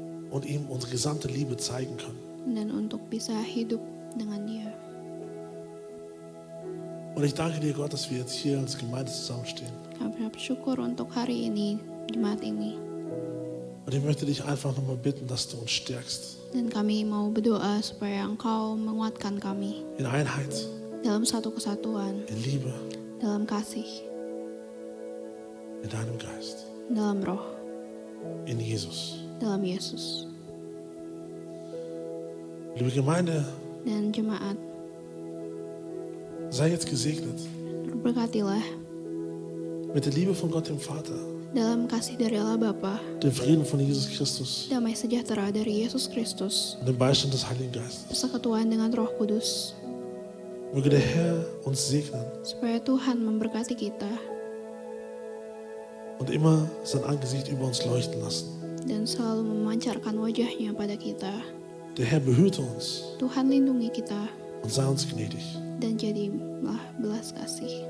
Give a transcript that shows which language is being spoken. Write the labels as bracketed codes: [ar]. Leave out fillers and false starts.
[de] und ihm unsere gesamte Liebe zeigen können. [id] dan untuk bisa hidup dengan Dia. [de] Und ich danke dir, Gott, dass wir jetzt hier als Gemeinde zusammenstehen. [id] Kami bersyukur untuk hari ini, jemaat ini. [de] Und ich möchte dich einfach nochmal bitten, dass du uns stärkst [id] Dan kami mau berdoa supaya Engkau menguatkan kami [de] in Einheit, [id] dalam satu kesatuan, [de] in Liebe, [id] dalam kasih, [de] in deinem Geist, [id] dalam roh, [de] in Jesus. [id] dalam Yesus. [de] Liebe Gemeinde, [id] Dan jemaat, [de] sei jetzt gesegnet [id] berkatilah [de] mit der Liebe von Gott dem Vater, [id] dalam kasih dari Allah Bapa, [de] dem Frieden von Jesus Christus [id] damai sejahtera dari Yesus Kristus, [de] und dem Beistand des Heiligen Geistes. [id] persekutuan dengan Roh Kudus, [de] Möge der Herr uns segnen [id] supaya Tuhan memberkati kita [de] und immer sein Angesicht über uns leuchten lassen. [id] dan selalu memancarkan wajahnya pada kita. [de] Der Herr behüte uns [id] Tuhan lindungi kita [de] und sei uns gnädig. [id] dan jadilah belas kasih